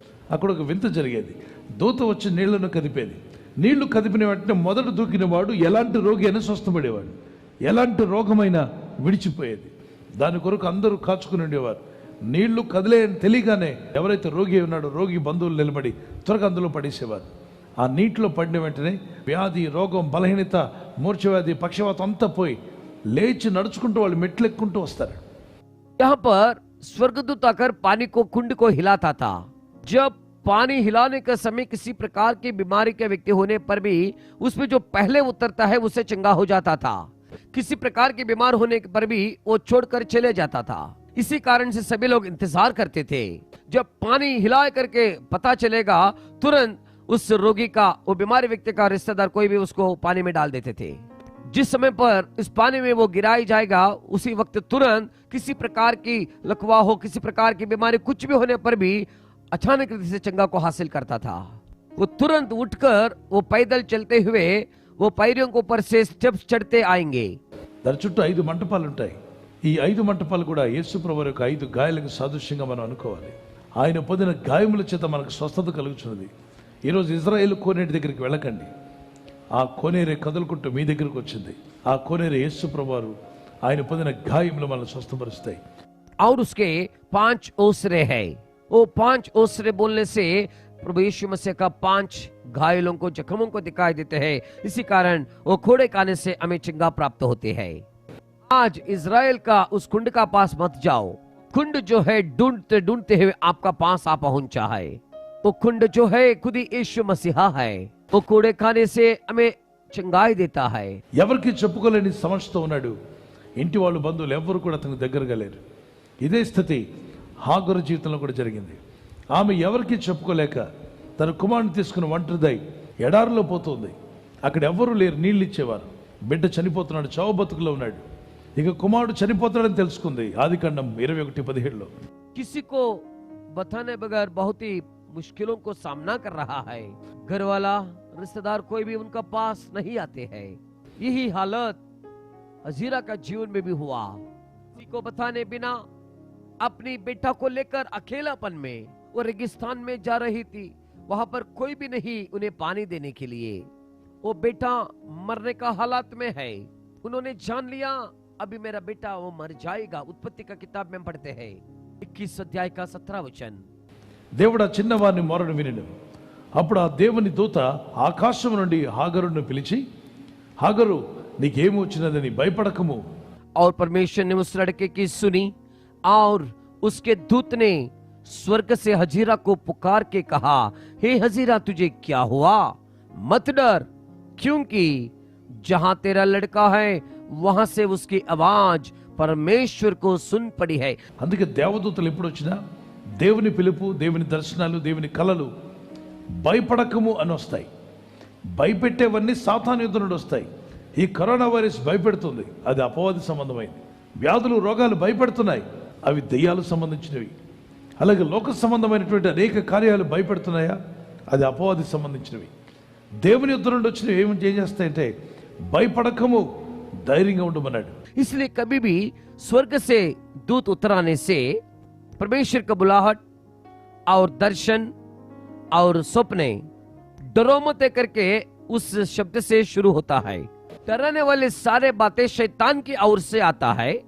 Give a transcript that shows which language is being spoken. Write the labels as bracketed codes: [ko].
[te] అక్కడ ఒక వింత జరిగేది. దూత వచ్చి నీళ్లను కదిపేది. నీళ్లు కదిపిన వెంటనే మొదట దూకిన వాడు ఎలాంటి రోగి అయినా స్వస్థపడేవాడు, ఎలాంటి రోగమైనా విడిచిపోయేది. దాని కొరకు అందరూ కాచుకుని ఉండేవారు. నీళ్లు కదిలే తెలియగానే ఎవరైతే రోగి ఉన్నాడో రోగి బంధువులు నిలబడి త్వరగా అందులో పడేసేవారు. ఆ నీటిలో పడిన వెంటనే వ్యాధి, రోగం, బలహీనత, మూర్ఛవ్యాధి, పక్షవాతం అంతా పోయి లేచి నడుచుకుంటూ వాళ్ళు మెట్లు ఎక్కుంటూ వస్తారు. [hi] यहाँ पर स्वर्गदूत आकर पानी को कुंड को हिलाता था। जब पानी हिलाने का समय किसी प्रकार की बीमारी के व्यक्ति होने पर भी उसमें जो पहले उतरता है उससे चंगा हो जाता था। किसी प्रकार के बीमार होने पर भी वो छोड़कर चले जाता था। इसी कारण से सभी लोग इंतजार करते थे, जब पानी हिला करके पता चलेगा तुरंत उस रोगी का, वो बीमारी व्यक्ति का रिश्तेदार कोई भी उसको पानी में डाल देते थे। जिस समय पर इस पानी में वो गिराई जाएगा उसी वक्त तुरंत किसी प्रकार की लकवा हो, किसी प्रकार की बीमारी कुछ भी होने पर भी अचानक रीति से चंगा को हासिल करता था। वो तुरंत उठकर वो पैदल चलते हुए वो पैरों के ऊपर से स्टेप्स चढ़ते आएंगे। [te] దాని చుట్టూ 5 మంటపాలు ఉంటాయి. ఈ 5 మంటపాలు కూడా యేసు ప్రభువు యొక్క 5 గాయాలకు సాదృశ్యంగా మనం అనుకోవాలి. ఆయన పొందిన గాయముల చేత మనకు స్వస్థత కలుగుతున్నది. ఈరోజు ఇజ్రాయేల్ కోనేటి దగ్గరికి వెళ్ళకండి. ఆ కోనేరే కదులుకుంటూ మీ దగ్గరకు వచ్చింది. ఆ కోనేరే యేసు ప్రభువారు ఆయన పొందిన గాయములు మనల్ని స్వస్థపరుస్తాయి. [hi] और उसके 5 ओसरे हैं। वो 5 ओसरे बोलने से प्रभु यीशु मसीह का 5 घायलों को, जख्मों को दिखाई देते हैं। इसी कारण वो घोड़े खाने से हमें चंगा प्राप्त होते हैं। आज इज़राइल का उस कुंड का पास मत जाओ। कुंड जो है ढूंढते ढूंढते हुए आपका पास आ पहुंचा है। वो कुंड जो है खुद ही यीशु मसीहा है। वो घोड़े खाने से हमें चंगाई देता है। [te] ఎవరికి చెప్పుకోలేని సమస్యతో ఉన్నాడు. ఇంటి వాళ్ళు, బంధువులు ఎవ్వరు కూడా అతనికి దగ్గరగా లేరు. ఇదే స్థితి హాగరు జీవితంలో కూడా జరిగింది. ఆమె ఎవరికి చెప్పుకోలేక తన కుమారుని తీసుకుని ఒంటరిదై ఎడారిలో పోతుంది. అక్కడ ఎవ్వరూ లేరు, నీళ్ళు ఇచ్చేవారు. బిడ్డ చనిపోతున్నాడు, చావు బతుకులో ఉన్నాడు. ఇక కుమారుడు చనిపోతాడని తెలుసుకుంది. ఆదికాండం 21:17లో. [hi] किसी को बताने बगैर बहुत ही मुश्किलों को सामना कर रहा है। घर वाला, रिश्तेदार कोई भी उनका पास नहीं आते हैं। यही हालत हजीरा का जीवन में भी हुआ। किसी को बताने बिना अपनी बेटा को लेकर अकेलापन में वो रेगिस्तान में जा रही थी। वहां पर कोई भी नहीं उन्हें पानी देने के लिए। वो बेटा मरने का हालात में है। उन्होंने जान लिया अभी मेरा बेटा वो मर जाएगा। उत्पत्ति का किताब में पढ़ते हैं 21 अध्याय का 17 वचन। [te] దేవుడు ఆ చిన్నవారిని మొరను వినెను. అప్పుడు ఆ దేవుని దూత ఆకాశం నుండి హాగరును పిలిచి, హాగరు నీకేమి వచ్చినదని భయపడకము. [hi] और परमेश्वर ने उस लड़के की सुनी और उसके दूत ने स्वर्ग से हजीरा को पुकार के कहा, हे हजीरा तुझे क्या हुआ, मत डर, क्योंकि जहां तेरा लड़का है वहां से उसकी आवाज परमेश्वर को सुन पड़ी है। [te] అందుకే దేవదూతలు ఎప్పుడు వచ్చినా దేవుని పిలుపు, దేవుని దర్శనాలు, దేవుని కలలు భయపడకము అని వస్తాయి. భయపెట్టేవన్నీ సాతాను యుద్ధ నుండి వస్తాయి. ఈ కరోనా వైరస్ భయపెడుతుంది, అది అపవాది సంబంధమైంది. వ్యాధులు, రోగాలు భయపెడుతున్నాయి, అవి దెయ్యాలకు సంబంధించినవి. అలాగే లోక సంబంధమైనటువంటి అనేక కార్యాలు భయపెడుతున్నాయా, అది అపవాది సంబంధించినవి. దేవుని యుద్ధ నుండి వచ్చినవి ఏం చేస్తాయంటే భయపడకము, ధైర్యంగా ఉండమన్నాడు. [hi] इसलिए कभी भी स्वर्ग से दूत उतराने से परमेश्वर का बुलाहट और दर्शन और सपने डरो मत करके उस शब्द से शुरू होता है। डराने वाले सारे बातें शैतान की ओर से आता है।